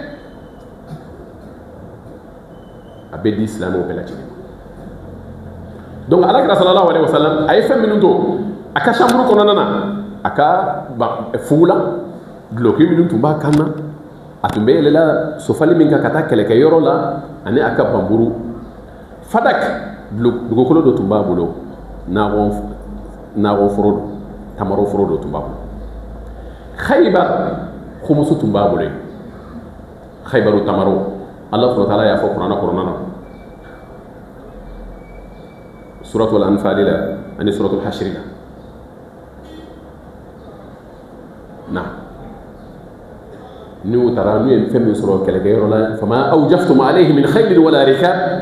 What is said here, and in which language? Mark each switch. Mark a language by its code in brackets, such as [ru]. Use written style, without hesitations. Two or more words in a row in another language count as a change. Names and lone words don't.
[bm] a bɛ di silamɛw bɛɛ lajɛlen donc Alakira [ar] صلى الله عليه وسلم [bm] a ye fɛn minnu to a ka chambre kɔnɔna na a ka fugu la duloki minnu tun b'a kan na a tun bɛ yɛlɛla sofali min kan ka taa kɛlɛkɛyɔrɔ la ani a ka banburu Fadak dugukolo dɔ tun b'a bolo nakɔ foro don tamaro foro dɔ tun b'a bolo Khaybar khumusu tun b'a bolo Khaybaru tamaro Allah [ar] سبحانه وتعالى [bm] y'a fɔ Kuranɛ kɔnɔna na suratul Anfal la ani suratul Hashr la na n'u taara n'u ye fɛn min sɔrɔ kɛlɛkɛyɔrɔ la [ar] فما أوجفتم عليه من خير ولا ركاب